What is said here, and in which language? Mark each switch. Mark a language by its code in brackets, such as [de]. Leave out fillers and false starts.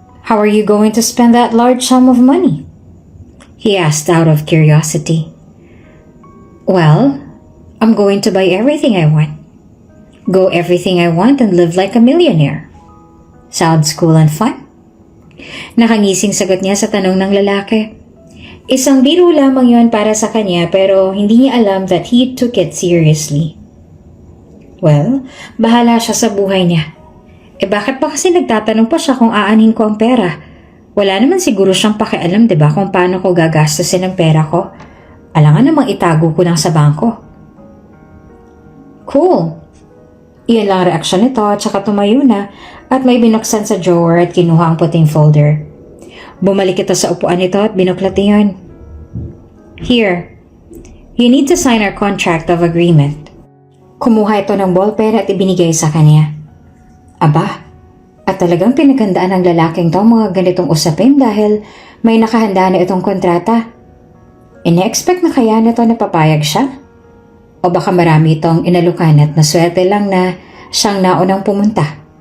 [en] How are you going to spend that large sum of money? He asked out of curiosity. Well, I'm going to buy everything I want. Go everything I want and live like a millionaire. Sounds cool and fun? [tl] Nakangising sagot niya sa tanong ng lalaki. Isang biro lamang yon para sa kanya pero hindi niya alam [en] that he took it seriously. [tl] Well, bahala siya sa buhay niya. Bakit ba kasi nagtatanong pa siya kung aanhin ko ang pera? Wala naman siguro siyang pakialam, diba, kung paano ko gagastusin ang pera ko. Alangan namang itago ko lang sa bangko. Cool. Iyan lang reaksyon nito at saka tumayo na at may binuksan sa drawer at kinuha ang puting folder. Bumalik ito sa upuan nito at binuklat iyon. [en] Here, you need to sign our contract of agreement. [tl] Kumuha ito ng ballpen at ibinigay sa kanya. Aba, at talagang pinaghandaan ng lalaking to mga ganitong usapin dahil may nakahanda na itong kontrata. Ine-expect na kaya na to na papayag siya? O baka marami itong inalukan at naswerte lang na siyang naunang pumunta?